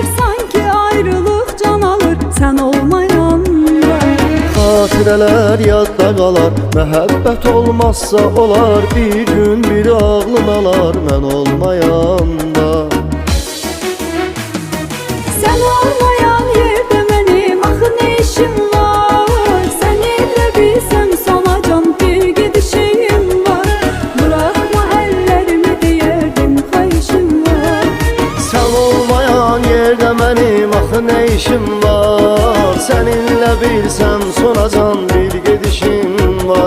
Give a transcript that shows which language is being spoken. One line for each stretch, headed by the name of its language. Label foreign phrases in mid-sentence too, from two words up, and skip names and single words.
Azerbaijani: Sanki ayrılıq can alır, sən olmayanda. Xatirələr yadda qalar, məhəbbət olmazsa olar. Bir gün biri ağlım alar, mən olmayanda.
Turkish: Sen olmayan yerde benim axı ne işim var? Seninle bilsem sana can bir gidişim var. Bırakma ellerimi
Azerbaijani: deyərdim xahişim var. Sən olmayan yerdə mənim axı nə işim var? Səninlə bilsəm sonacan bir gedişim var.